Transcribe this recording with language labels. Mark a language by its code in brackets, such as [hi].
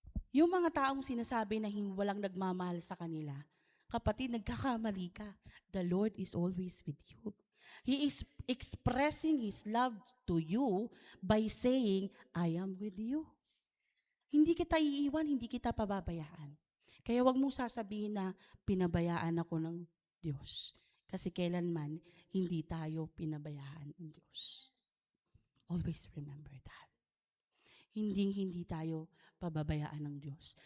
[tl] Yung mga taong sinasabi na walang nagmamahal sa kanila, kapatid, nagkakamali ka. [en] The Lord is always with you. He is expressing His love to you by saying, I am with you. [tl] Hindi kita iiwan, hindi kita pababayaan. Kaya wag mong sasabihin na pinabayaan ako ng Diyos. Kasi kailanman, hindi tayo pinabayaan ng Diyos. [en] Always remember that. [tl] Hindi tayo pababayaan ng Diyos.